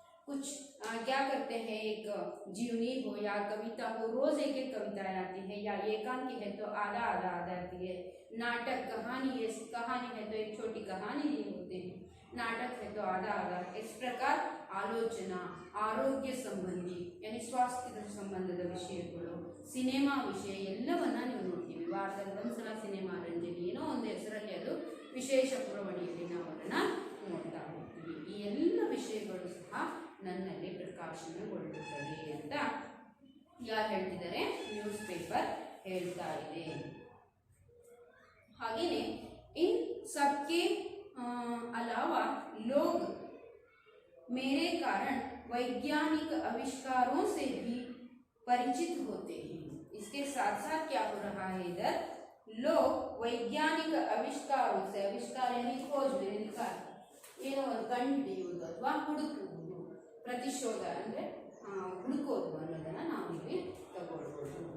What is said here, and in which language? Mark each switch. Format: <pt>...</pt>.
<hi>कुछ क्या करते हैं, एक जीवनी हो या कविता हो, रोज एक एक कविताएं आती है, या एकांकी है तो आधा आती है। नाटक, कहानी है तो एक छोटी कहानी दी होते हैं। नाटक है तो आधा, इस प्रकार आलोचना,</hi> <kn>ಆರೋಗ್ಯ ಸಂಬಂಧಿ</kn> <hi>यानी स्वास्थ्य</hi> <kn>ಸಂಬಂಧದ ವಿಷಯಗಳು, ಸಿನಿಮಾ ವಿಷಯ ಎಲ್ಲವನ್ನ ನೀವು ನೋಡ್ತೀವಿ। ವಾರದಲ್ಲಿ ಒಂದ್ಸಲ ಸಿನಿಮಾ ರಂಜನಿ ಏನೋ ಒಂದು ಹೆಸರಲ್ಲಿ ಅದು ವಿಶೇಷ ಪುರವಣಿಯಲ್ಲಿ ನಾವು ಅದನ್ನ ನೋಡ್ತಾ ಹೋಗ್ತೀವಿ। ಈ ಎಲ್ಲ ವಿಷಯಗಳು ಸಹ ನನ್ನಲ್ಲಿ ಪ್ರಕಾಶನಗೊಳ್ಳುತ್ತದೆ ಅಂತ ಯಾರು ಹೇಳ್ತಿದ್ದಾರೆ, ನ್ಯೂಸ್ ಪೇಪರ್ ಹೇಳ್ತಾ ಇದೆ। ಹಾಗೇನೆ</kn> <hi>इन सबके अलावा लोग मेरे कारण वैज्ञानिक आविष्कारों से भी परिचित होते हैं। इसके साथ साथ क्या हो रहा है, इधर लोग वैज्ञानिक आविष्कारों से, आविष्कार यानी खोज में निकाल</hi> <kn>ಏನೋ ಒಂದು ಕಂಡುಹಿಡಿಯುವುದು ಅಥವಾ ಹುಡುಕುವುದು, ಪ್ರತಿಶೋಧ ಅಂದರೆ ಹುಡುಕೋದು ಅನ್ನೋದನ್ನು ನಾವು ಇಲ್ಲಿ ತಗೊಳ್ಬೋದು।</kn>